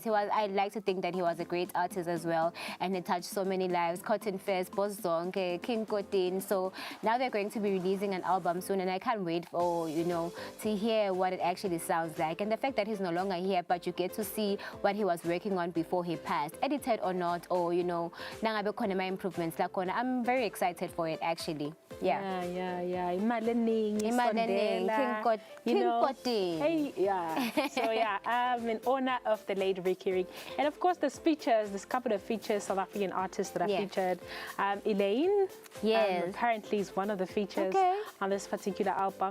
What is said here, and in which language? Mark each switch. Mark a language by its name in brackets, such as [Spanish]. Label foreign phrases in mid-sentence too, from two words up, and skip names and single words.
[English] I like to think that he was a great artist as well, and he touched so many lives. Cotton Fest, Bozonke, King Kotin. So now they're going to be releasing an album soon, and I can't wait for, to hear what it actually sounds like. And the fact that he's no longer here, but you get to see what he was working on before he passed, edited or not, or, [Swati] nangabe khona ma improvements lakhona. [English] I'm very excited for it, actually. Yeah. [Swati] Imali eningi, [English] King Kotin. Hey, yeah. So in honor of the late Ricky Rick, and of course the speeches, this couple of features, South African artists that are featured. Elaine, apparently is one of the features on this particular album.